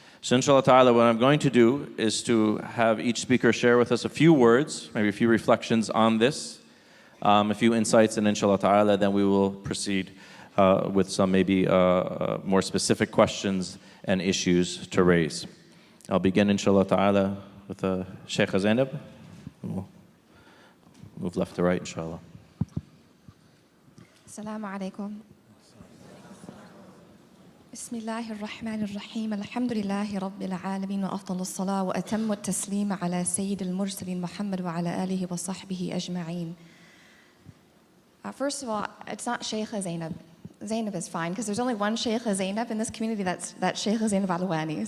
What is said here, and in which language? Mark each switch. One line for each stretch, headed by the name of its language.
English: So inshallah ta'ala, what I'm going to do is to have each speaker share with us a few words, maybe a few reflections on this, a few insights, and inshallah ta'ala, then we will proceed with some maybe more specific questions and issues to raise. I'll begin inshallah ta'ala with Sheikh Zainab. We'll move left to right inshallah. Assalamu alaikum.
Arabic: بسم الله الرحمن الرحيم الحمد لله رب العالمين وأفضل الصلاة وأتم التسليم على سيد المرسلين محمد وعلى آله وصحبه أجمعين.
English: First of all, it's not Sheikha Zainab. Zainab is fine, because there's only one Sheikha Zainab in this community, that's Sheikha Zainab Alwani.